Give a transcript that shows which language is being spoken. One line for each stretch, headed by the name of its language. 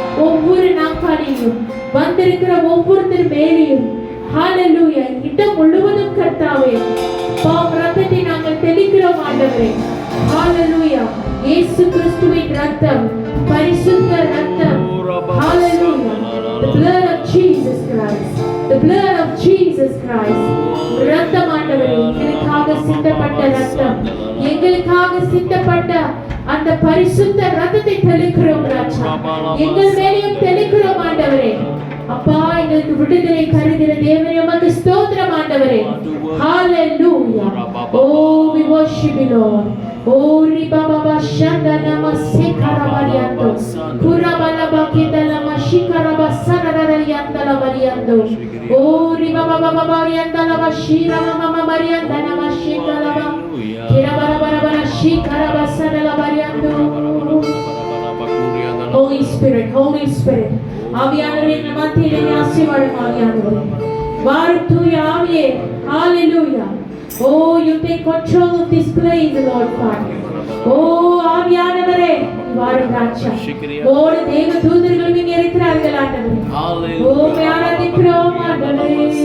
Tamil: ஒவ்வொரு நாட்காலிலும் வந்திருக்கிற ஒவ்வொருத்தர் மேலேயும் Hallelujah. இடம் முழுவதும் கர்த்தாவே இரத்தத்தை நாங்கள் தெளிக்கிறோம் ஆண்டவரே. Hallelujah. இயேசு கிறிஸ்துவின் இரத்தம் பரிசுத்த இரத்தம். Hallelujah.
English: The blood of Jesus Christ. The blood of Jesus Christ.
Tamil: இரத்தம் ஆண்டவரே எங்களுக்காக சிந்தப்பட்ட இரத்தம். எங்களுக்காக சிந்தப்பட்ட அந்த பரிசுத்த இரத்தத்தை தெளிக்கிறோம் ராஜா. எங்கள் மேலேயும் தெளிக்கிறோம் ஆண்டவரே. அப்பா எங்களுக்கு விடுதலை தருகிற தேவனே உமக்கு ஸ்தோத்திரம் ஆண்டவரே.
English: Hallelujah. Oh, we worship you Lord. Oh, riba baba shanda nama sekara variando. Pura bala bakita lama shikara basara rarianda la variando. Oh, riba baba varianda la bashira mama varianda nama shikara ba. Kira bara bara bara shikara basara la variando. Holy Spirit, Holy Spirit.
Tamil: ஆவியானவரே நம்ம மத்தியிலே ஆசீர்வாதம் ஆவியானவரே. வாரும் தூய ஆவியே. Hallelujah.
English: Oh, you take control of this place, Lord Father.
Tamil: Oh, ஆவியானவரே வாரும் ராஜா. ஓடு தேவ தூதர்கள் இங்கே இருக்கிறார்கள் ஆண்டவரே.
English: Oh, we
Tamil: ஆராதிக்கிறோம் ஆண்டவரே.